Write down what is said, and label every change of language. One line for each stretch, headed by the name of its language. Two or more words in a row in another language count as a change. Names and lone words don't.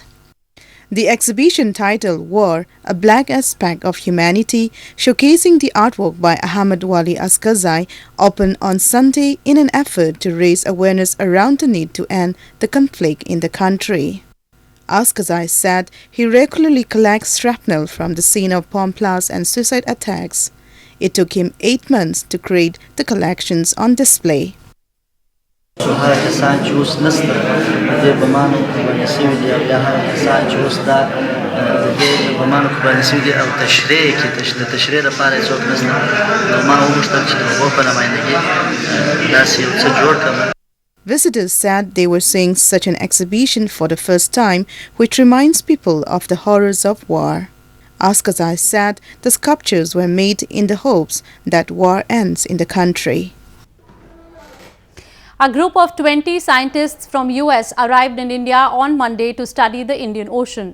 English: The exhibition titled War, a Black Aspect of Humanity, showcasing the artwork by Ahmad Wali Askazai, opened on Sunday in an effort to raise awareness around the need to end the conflict in the country. Askazai said he regularly collects shrapnel from the scene of bomb blasts and suicide attacks. It took him 8 months to create the collections on display.
Pashto: هر کسان چې اوس نسته د دې بمانو قرباني شوي دي او یا هر کسان چې اوس دا د دې بمانو قرباني شوي دي او تشریح کې د تشریح لپاره څوک نسته نو ما وغوښتل چې د هغو په نمایندګي داسې یو څه جوړ کړم.
English: Visitors said they were seeing such an exhibition for the first time, which reminds people of the horrors of war. Askazai said the sculptures were made in the hopes that war ends in the country. A group of 20 scientists from US arrived in India on Monday to study the Indian Ocean.